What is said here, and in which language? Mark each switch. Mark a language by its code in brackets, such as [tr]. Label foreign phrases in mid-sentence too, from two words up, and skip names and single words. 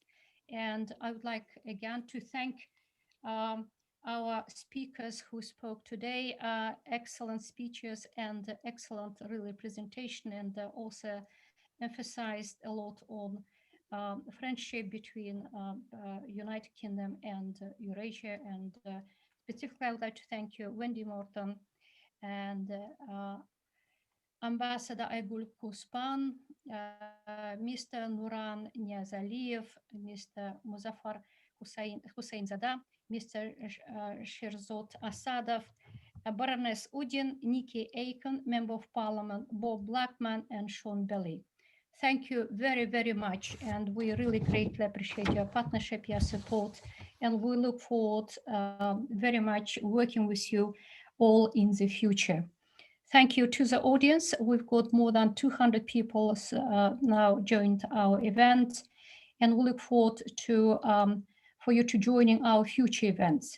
[en] And I would like again to thank our speakers who spoke today, excellent speeches and excellent really presentation, and also emphasized a lot on friendship between United Kingdom and Eurasia. And specifically, I would like to thank you, Wendy, Morton, and Ambassador Aigul Kuspan, Mr. Nuran Niyazaliev, Mr. Muzaffar Huseinzoda, Mr. Sherzod Asadov, Baroness Uddin, Nickie, Aiken, Member of Parliament, Bob Blackman, and Sean Belly. Thank you very, very much, and we really greatly appreciate your partnership, your support, and we look forward very much working with you all in the future. Thank you to the audience. We've got more than 200 people now joined our event, and we look forward to for you to joining our future events.